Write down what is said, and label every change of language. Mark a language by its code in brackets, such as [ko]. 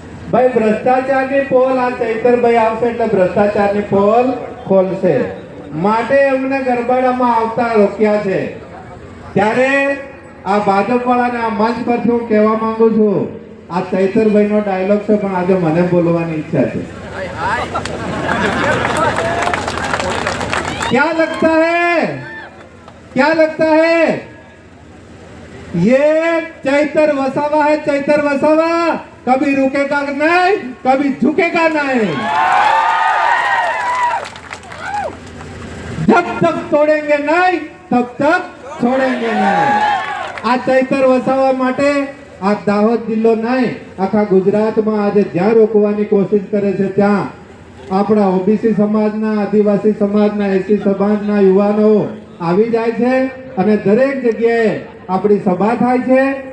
[gu] ભાઈ ભ્રષ્ટાચારની પોલ આ ચૈતરભાઈ આવશે એટલે ભ્રષ્ટાચારની પોલ ખોલશે, માટે એમને ગરબાડામાં આવતા રોક્યા છે. ત્યારે આ ભાજપવાળાને આ મંચ પરથી હું કહેવા માંગુ છું, આ ચૈતરભાઈનો ડાયલોગ છે પણ આજે મને બોલવાની ઈચ્છા છે. [hi] क्या लगता है, क्या लगता है ये चैतर वसावा है, चैतर वसावा कभी रुकेगा नहीं, कभी झुकेगा नहीं. जब तक तोड़ेंगे नहीं तब तक छोड़ेंगे नहीं. [gu] આ ચૈતર વસાવા માટે આ દાહોદ જિલ્લો નહીં, આખા ગુજરાતમાં આજે જ્યાં રોકવાની કોશિશ કરે છે ત્યાં આપણા ઓબીસી સમાજના, આદિવાસી સમાજના, એસી સમાજના યુવાનો આવી જાય છે અને દરેક જગ્યાએ આપણી સભા થાય છે.